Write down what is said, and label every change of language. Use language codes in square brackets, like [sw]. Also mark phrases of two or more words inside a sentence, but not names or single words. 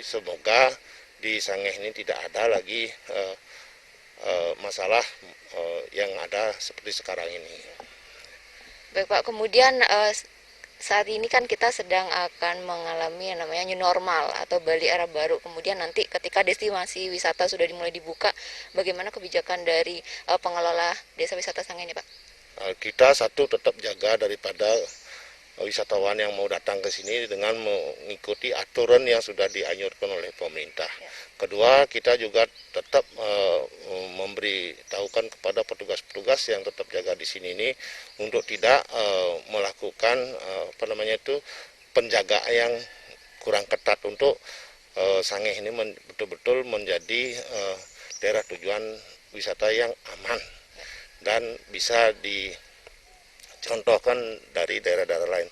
[id] Semoga di Sangeh ini tidak ada lagi masalah yang ada seperti sekarang ini. Baik Pak, kemudian saat ini kan kita sedang akan mengalami yang namanya [en] new normal [id] atau Bali era baru. Kemudian nanti ketika destinasi wisata sudah dimulai dibuka, bagaimana kebijakan dari pengelola desa wisata Sangeh ini Pak? Kita satu tetap jaga daripada wisatawan yang mau datang ke sini dengan mengikuti aturan yang sudah dianjurkan oleh pemerintah. Kedua, kita juga tetap memberitahukan kepada petugas-petugas yang tetap jaga di sini ini untuk tidak melakukan penjagaan yang kurang ketat untuk Sangeh ini betul-betul menjadi daerah tujuan wisata yang aman dan bisa contohkan dari daerah-daerah lain.